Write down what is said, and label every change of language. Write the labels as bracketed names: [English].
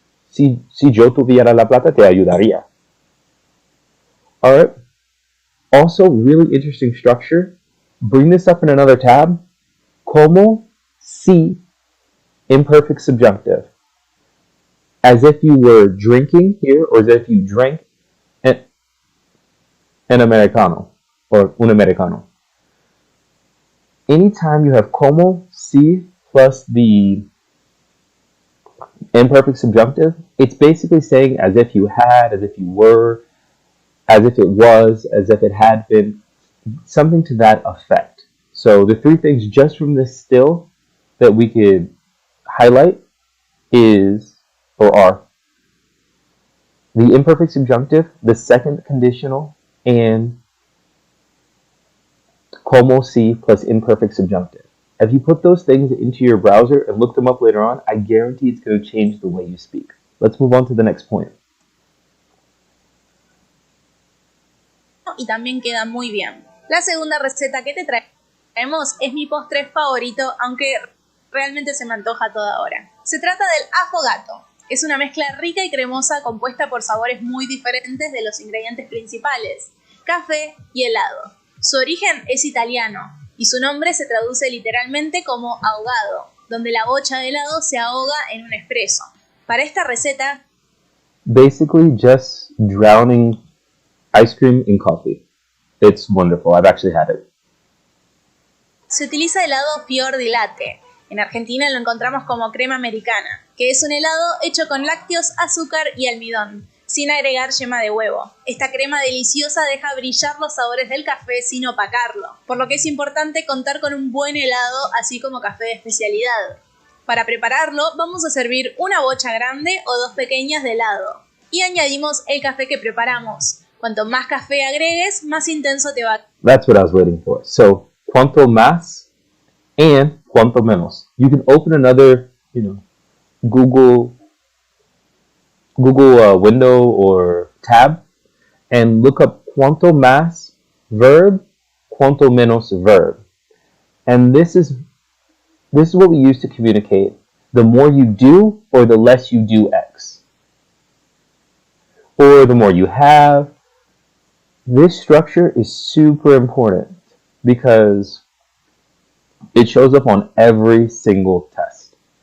[Spanish] Si yo tuviera la plata, te ayudaría. [English] Alright. Also, really interesting structure. Bring this up in another tab. Como si imperfect subjunctive. As if you were drinking here, or as if you drank an americano, or [Spanish] un americano. [English] Anytime you have como si plus the imperfect subjunctive, it's basically saying as if you had, as if you were, as if it was, as if it had been, something to that effect. So the three things just from this still that we could highlight is, or are, the imperfect subjunctive, the second conditional, and como si plus imperfect subjunctive. If you put those things into your browser and look them up later on, I guarantee it's going to change the way you speak. Let's move on to the next point. [Spanish] Y también queda muy bien. La segunda receta que te traemos es mi postre favorito, aunque realmente se me antoja a toda hora. Se trata del affogato. Es una mezcla rica y cremosa compuesta por sabores muy diferentes de los ingredientes principales, café y helado. Su origen es italiano y su nombre se traduce literalmente como ahogado, donde la bocha de helado se ahoga en un espresso. Para esta receta, [English] basically just drowning ice cream in coffee. It's wonderful. I've actually had it. [Spanish] se utiliza helado fior di latte. En Argentina lo encontramos como crema americana, que es un helado hecho con lácteos, azúcar y almidón, sin agregar yema de huevo. Esta crema deliciosa deja brillar los sabores del café sin opacarlo, por lo que es importante contar con un buen helado, así como café de especialidad. Para prepararlo, vamos a servir una bocha grande o dos pequeñas de helado, y añadimos el café que preparamos. Cuanto más café agregues, más intenso te va a... [English] That's what I was waiting for. So, cuanto más and cuanto menos. You can open another, Google window or tab and look up cuanto más verb, cuanto menos verb. And this is what we use to communicate the more you do or the less you do X. Or the more you have. This structure is super important because it shows up on every single test.